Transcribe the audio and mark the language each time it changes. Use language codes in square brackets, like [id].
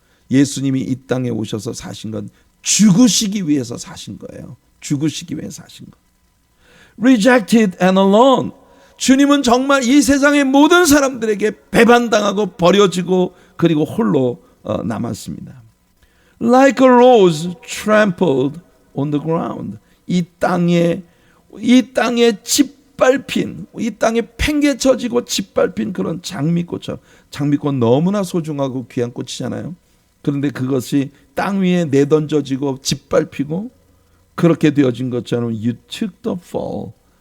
[ko] 예수님이 이 땅에 오셔서 사신 건 죽으시기 위해서 사신 거예요. 죽으시기 위해서 사신 거. [en] Rejected and alone. [ko] 주님은 정말 이 세상의 모든 사람들에게 배반당하고 버려지고 그리고 홀로 남았습니다. [en] Like a rose trampled on the ground. [ko] 이 땅에 짓밟힌, 이 땅에 팽개쳐지고 짓밟힌 그런 장미꽃처럼. 장미꽃 너무나 소중하고 귀한 꽃이잖아요. 그런데 그것이 땅 위에 내던져지고 짓밟히고 그렇게 되어진 것처럼 [en] You took the fall.